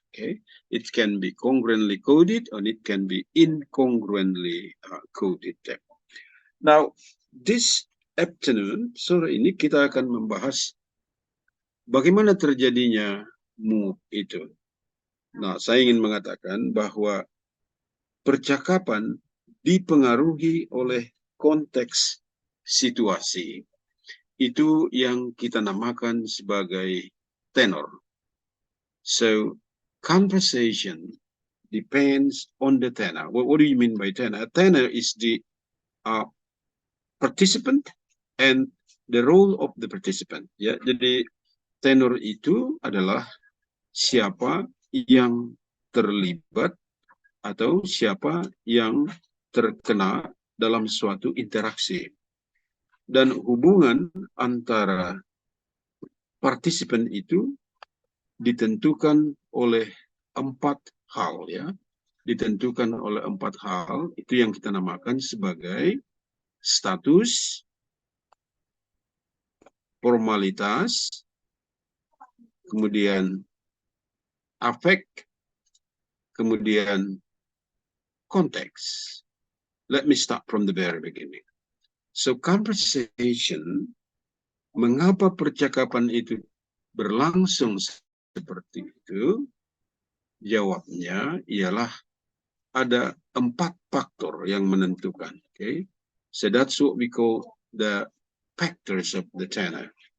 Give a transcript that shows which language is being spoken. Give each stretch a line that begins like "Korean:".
English: Okay, it can be congruently coded and it can be incongruently coded. Now, this afternoon,
Indonesian: sore ini kita akan membahas bagaimana terjadinya mood itu. Nah, saya ingin mengatakan bahwa percakapan dipengaruhi oleh konteks situasi. Itu yang kita namakan sebagai tenor.
English: So, conversation depends on the tenor. What do you mean by tenor? A tenor is the participant and the role of the participant.
Indonesian: Ya, jadi tenor itu adalah siapa yang terlibat atau siapa yang terkena dalam suatu interaksi. Dan hubungan antara partisipan itu ditentukan oleh 4 hal, ya. Ditentukan oleh 4 hal, itu yang kita namakan sebagai status, formalitas, kemudian afek, kemudian konteks.
English: Let me start from the very beginning. So conversation,
Indonesian: mengapa percakapan itu berlangsung seperti itu? Jawabnya ialah ada 4 faktor yang menentukan.
English: Okay? So that's what we call the factors of the tenor.